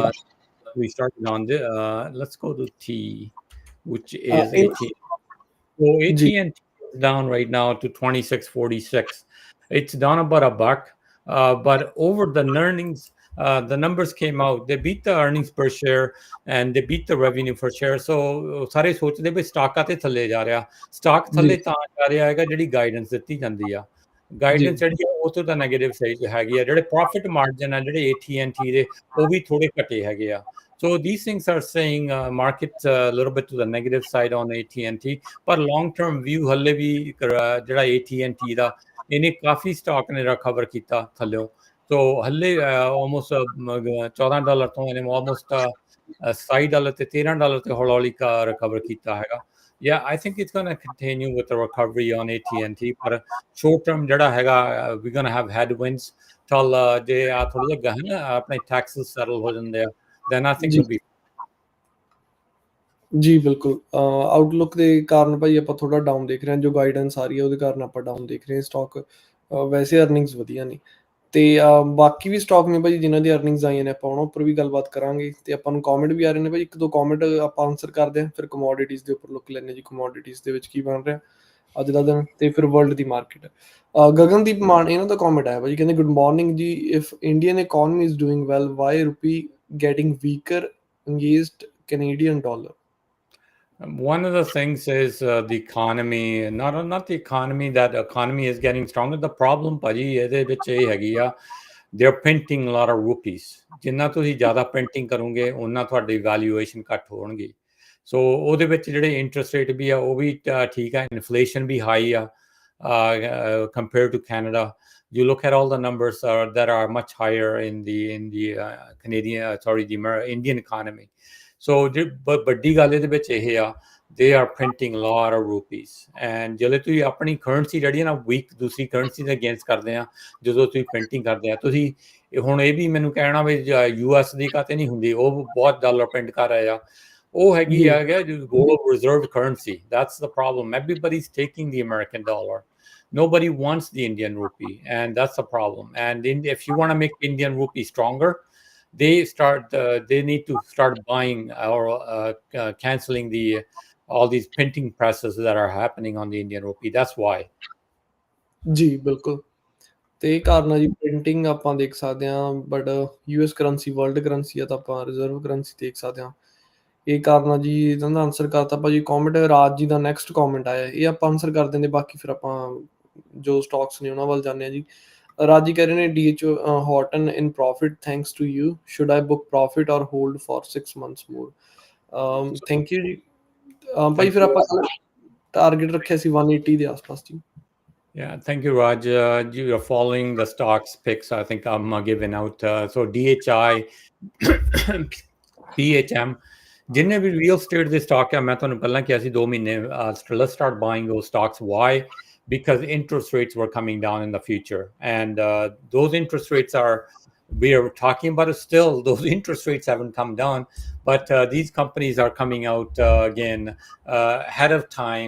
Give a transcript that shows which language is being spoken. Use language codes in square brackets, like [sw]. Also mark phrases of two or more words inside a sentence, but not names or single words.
[en] We started on the. Let's go to T, which is AT&T. So [pa] ਜੀ [en] AT&T is down right now to 26.46. It's down about $1, but over the earnings. The numbers came out. They beat the earnings per share and they beat the revenue per share. [pa] So ਸਾਰੇ ਸੋਚਦੇ ਵੀ ਸਟਾਕਾਂ ਤੇ ਥੱਲੇ ਜਾ ਰਿਹਾ, ਸਟਾਕ ਥੱਲੇ ਤਾਂ ਜਾ ਰਿਹਾ ਹੈਗਾ ਜਿਹੜੀ ਗਾਈਡੈਂਸ ਦਿੱਤੀ ਜਾਂਦੀ ਆ, ਗਾਈਡੈਂਸ ਜਿਹੜੀ ਆ ਉਹ ਤੋਂ ਤਾਂ [en] negative side [pa] ਹੈਗੀ ਆ, ਜਿਹੜੇ [en] profit margin [pa] ਆ ਜਿਹੜੇ AT&T ਦੇ ਉਹ ਵੀ ਥੋੜੇ ਘਟੇ ਹੈਗੇ ਆ. [en] So these things are saying market a little bit to the negative side on AT&T, ਪਰ long term view [pa] ਹੱਲੇ ਵੀ ਜਿਹੜਾ AT&T ਦਾ ਇਹਨੇ ਕਾਫੀ ਸਟਾਕ ਨੇ ਰਿਕਵਰ ਕੀਤਾ ਥੱਲਿਓ. So ਹੱਲੇ almost $14 ਤੋਂ ਇਹਨੇ almost $27 ਤੇ $13 ਤੇ ਹੌਲੀ ਹੌਲੀ ਰਿਕਵਰ ਕੀਤਾ ਹੈਗਾ. [en] Yeah, I think it's going to continue with the recovery on AT&T, ਪਰ short term [pa] ਜਿਹੜਾ ਹੈਗਾ [en] we're going to have headwinds till [pa] ਜੇ ਆ ਥੋੜਾ ਜਿਹਾ ਗਹਿਣਾ ਆਪਣੇ [en] taxes settle [pa] ਹੋ ਜਾਂਦੇ ਆ, [en] then I think it'll be. [pa] ਜੀ ਬਿਲਕੁਲ ਆਊਟਲੁੱਕ ਦੇ ਕਾਰਨ ਭਾਈ ਆਪਾਂ ਥੋੜਾ ਡਾਊਨ ਦੇਖ ਰਹੇ ਹਾਂ, ਜੋ ਗਾਈਡੈਂਸ ਆ ਰਹੀ ਹੈ ਉਹਦੇ ਕਾਰਨ ਆਪਾਂ ਡਾਊਨ ਦੇਖ ਰਹੇ ਹਾਂ ਸਟਾਕ. ਵੈਸੇ ਅਰਨਿੰਗਸ ਵਧੀਆ ਨੇ ਤੇ ਬਾਕੀ ਵੀ ਸਟਾਕ ਨੇ ਭਾਈ ਜਿਨ੍ਹਾਂ ਦੀ ਅਰਨਿੰਗਸ ਆਈਆਂ ਨੇ, ਆਪਾਂ ਉਹਨਾਂ ਉੱਪਰ ਵੀ ਗੱਲਬਾਤ ਕਰਾਂਗੇ. ਤੇ ਆਪਾਂ ਨੂੰ ਕਮੈਂਟ ਵੀ ਆ ਰਹੇ ਨੇ ਭਾਈ, 1-2 ਕਮੈਂਟ ਆਪਾਂ ਆਨਸਰ ਕਰਦੇ ਹਾਂ, ਫਿਰ ਕਮੋਡਿਟੀਜ਼ ਦੇ ਉੱਪਰ ਲੁੱਕ ਲੈਂਦੇ ਜੀ, ਕਮੋਡਿਟੀਜ਼ ਦੇ ਵਿੱਚ ਕੀ ਬਣ ਰਿਹਾ ਅੱਜ ਦਾ ਦਿਨ, ਤੇ ਫਿਰ ਵਰਲਡ ਦੀ ਮਾਰਕੀਟ. ਗਗਨਦੀਪ ਮਾਨ ਇਹਨਾਂ ਦਾ ਕਮੈਂਟ ਆਇਆ ਭਾਜੀ, ਕਹਿੰਦੇ [en] good morning ਜੀ, if Indian economy is doing well why rupee getting weaker against Canadian dollar? One of the things is the economy, not the economy, that economy is getting stronger. The problem, [pa] ਭਾਜੀ, ਇਹਦੇ ਵਿੱਚ ਇਹ ਹੈਗੀ ਆ, [en] they're printing a lot of rupees. [pa] ਜਿੰਨਾ ਤੁਸੀਂ ਜ਼ਿਆਦਾ ਪ੍ਰਿੰਟਿੰਗ ਕਰੋਗੇ ਉਹਨਾਂ ਤੁਹਾਡੀ ਵੈਲਿਊਏਸ਼ਨ ਘੱਟ ਹੋਣਗੀ. ਸੋ ਉਹਦੇ ਵਿੱਚ ਜਿਹੜੇ [en] interest rate [pa] ਵੀ ਆ ਉਹ ਵੀ ਠੀਕ ਆ, ਇਨਫਲੇਸ਼ਨ ਵੀ ਹਾਈ ਆ [en] compared to Canada. You look at all the numbers that are much higher in the Indian economy. [pa] So ਵੱਡੀ ਗੱਲ ਇਹਦੇ ਵਿੱਚ ਇਹ ਆ, [en] they are printing a lot of rupees. [pa] And ਜਦੋਂ ਤੁਸੀਂ ਆਪਣੀ ਕਰੰਸੀ ਜਿਹੜੀ ਹੈ ਨਾ ਵੀਕ ਦੂਸਰੀ ਕਰੰਸੀ ਦੇ ਅਗੇਂਸਟ ਕਰਦੇ ਆ, ਜਦੋਂ ਤੁਸੀਂ ਪ੍ਰਿੰਟਿੰਗ ਕਰਦੇ ਆ, ਤੁਸੀਂ ਹੁਣ ਇਹ ਵੀ ਮੈਨੂੰ ਕਹਿਣਾ ਵੀ US ਦੀ ਕਾਤੇ ਨਹੀਂ ਹੁੰਦੀ, ਉਹ ਬਹੁਤ [en] dollar print [pa] ਕਰ ਰਹੇ ਆ, ਉਹ ਹੈਗੀ ਆ [en] global reserve currency. That's the problem. Everybody's taking the American dollar. Nobody wants the Indian rupee, and that's the problem. And if you want to make Indian rupee stronger, they need to start buying or canceling all these printing presses that are happening on the Indian rupee. That's why. [pa] ਜੀ ਬਿਲਕੁਲ, ਤੇ ਇਹ ਕਾਰਨ ਆ ਜੀ ਪ੍ਰਿੰਟਿੰਗ ਆਪਾਂ ਦੇਖ ਸਕਦੇ ਹਾਂ, [en] but US currency world currency [pa] ਆ ਤਾਂ ਆਪਾਂ [en] reserve currency [pa] ਦੇਖ ਸਕਦੇ ਹਾਂ. ਇਹ ਕਾਰਨ ਆ ਜੀ, ਇਹਨਾਂ ਦਾ ਆਨਸਰ ਕਰਤਾ ਭਾਜੀ. ਕਮੈਂਟ ਰਾਜ ਜੀ ਦਾ [en] next comment [pa] ਆਇਆ, ਇਹ ਆਪਾਂ ਆਨਸਰ ਕਰ ਦਿੰਦੇ, ਬਾਕੀ ਫਿਰ ਆਪਾਂ ਜੋ ਸਟਾਕਸ ਨੇ ਉਹਨਾਂ ਵੱਲ ਜਾਂਦੇ ਹਾਂ ਜੀ. ਰਾਜ ਜੀ ਕਹਿ ਰਹੇ ਨੇ [en] DHO Horton in profit thanks to you. Should I book profit or hold for 6 months more? Thank you ਜੀ. [pa] ਭਾਈ ਫਿਰ ਆਪਾਂ ਟਾਰਗੇਟ ਰੱਖਿਆ ਸੀ 180 ਦੇ ਆਸ-ਪਾਸ ਜੀ. [en] Yeah, thank you, Raj. You are following the stocks picks. I think I'm giving out. [pa] So DHI, PHM, ਜਿੰਨੇ ਵੀ [en] real estate [pa] ਦੇ stock ਆ, ਮੈਂ ਤੁਹਾਨੂੰ ਪਹਿਲਾਂ ਕਿਹਾ ਸੀ 2 ਮਹੀਨੇ, [en] let's start buying those stocks. Why? Because interest rates were coming down in the future. And those interest rates we are talking about it still, those interest rates haven't come down, but these companies are coming out again ahead of time.